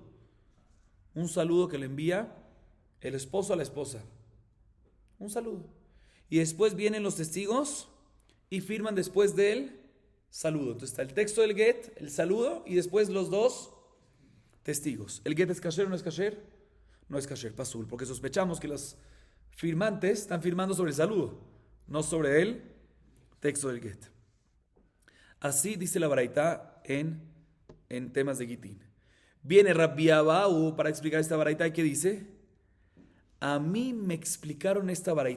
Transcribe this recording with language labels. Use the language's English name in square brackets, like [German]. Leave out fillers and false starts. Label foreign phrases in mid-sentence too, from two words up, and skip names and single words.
[Spanish] Un saludo que le envía el esposo a la esposa. Un saludo. Y después vienen los testigos y firman después del saludo. Entonces está el texto del get, el saludo, y después los dos testigos. ¿El get es kasher o no es kasher? No es kasher, pasul, porque sospechamos que los firmantes están firmando sobre el saludo, no sobre el texto del get. Así dice la baraita en temas de Gitín. Viene Rabbi Abahu para explicar esta baraita y ¿qué dice? A mí me explicaron esta baraita.